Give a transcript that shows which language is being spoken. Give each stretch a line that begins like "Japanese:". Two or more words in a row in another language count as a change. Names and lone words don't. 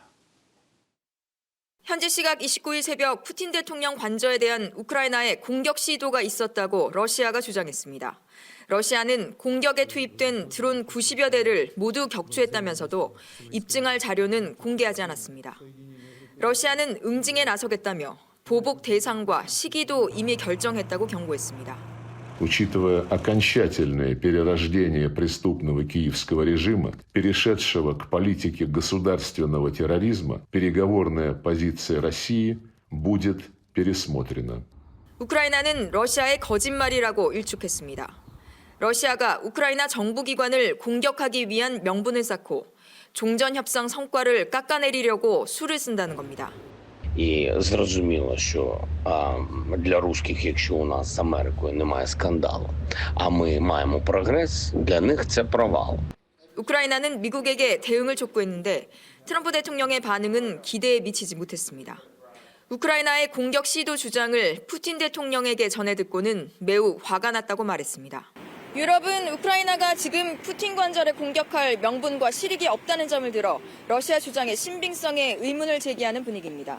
Korean: 현지 시각 29일 새벽 푸틴 대통령 관저에 대한 우크라이나의 공격 시도가 있었다고 러시아가 주장했습니다. 러시아는 공격에 투입된 드론 90여 대를 모두 격추했다면서도 입증할 자료는 공개하지 않았습니다. 러시아는 응징에 나서겠다며 보복 대상과 시기도 이미 결정했다고 경고했습니다.
Russian: Учитывая окончательное перерождение преступного киевского режима, перешедшего к политике государственного терроризма, переговорная позиция России будет пересмотрена.
Korean: 우크라이나는 러시아의 거짓말이라고 일축했습니다. 러시아가 우크라이나 정부기관을 공격하기 위한 명분을 쌓고 종전 협상 성과를 깎아내리려고 수를 쓴다는 겁니다.
Ukrainian: І зрозуміло, що для русських, якщо у нас з Америкою немає скандалу, а ми маємо прогрес, для них це провал.
Korean: 우크라이나는 미국에게 대응을 촉구했는데 트럼프 대통령의 반응은 기대에 미치지 못했습니다. 우크라이나의 공격 시도 주장을 푸틴 대통령에게 전해 듣고는 매우 화가 났다고 말했습니다. 유럽은 우크라이나가 지금 푸틴 관절에 공격할 명분과 실익이 없다는 점을 들어 러시아 주장의 신빙성에 의문을 제기하는 분위기입니다.